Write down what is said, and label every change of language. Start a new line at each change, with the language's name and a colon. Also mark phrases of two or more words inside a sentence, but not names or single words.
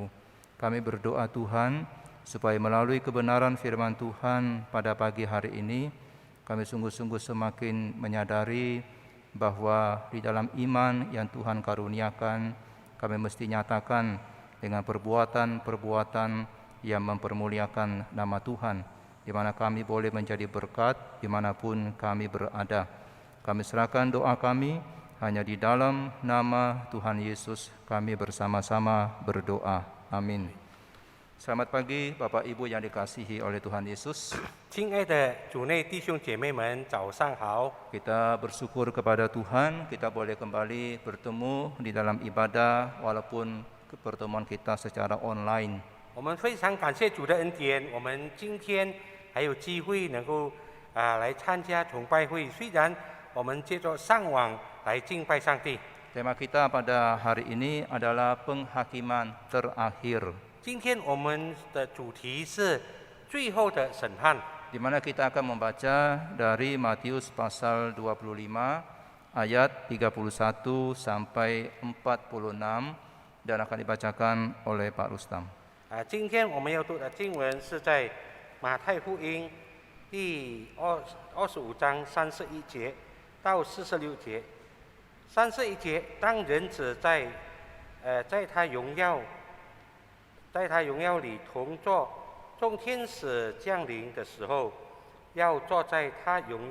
Indonesian: Kami berdoa Tuhan, supaya melalui kebenaran firman Tuhan pada pagi hari ini, kami sungguh-sungguh semakin menyadari bahwa di dalam iman yang Tuhan karuniakan, kami mesti nyatakan dengan perbuatan-perbuatan yang mempermuliakan nama Tuhan, di mana kami boleh menjadi berkat dimanapun kami berada. Kami serahkan doa kami hanya di dalam nama Tuhan Yesus kami bersama-sama berdoa. Amin. Selamat pagi Bapak Ibu yang dikasihi oleh Tuhan Yesus.
Chinese: 亲爱的主内弟兄姐妹们，早上好！
Indonesian: Kita bersyukur kepada Tuhan, kita boleh kembali bertemu di dalam ibadah walaupun pertemuan kita secara online.
Chinese: 我们非常感谢主的恩典，我们今天还有机会能够来参加崇拜会。虽然我们借着上网来敬拜上帝。
Indonesian: Tema kita pada hari ini adalah penghakiman terakhir,
Chinese: 今天我们的主题是最后的审判。
Indonesian: di mana kita akan membaca dari Matius pasal 25 ayat 31 sampai 46 dan akan dibacakan oleh Pak Rustam.
Chinese: 今天我们要读的经文是在马太福音第25章31节到46节。31节，当人子在他荣耀里同坐众天使降临的时候，要坐在他荣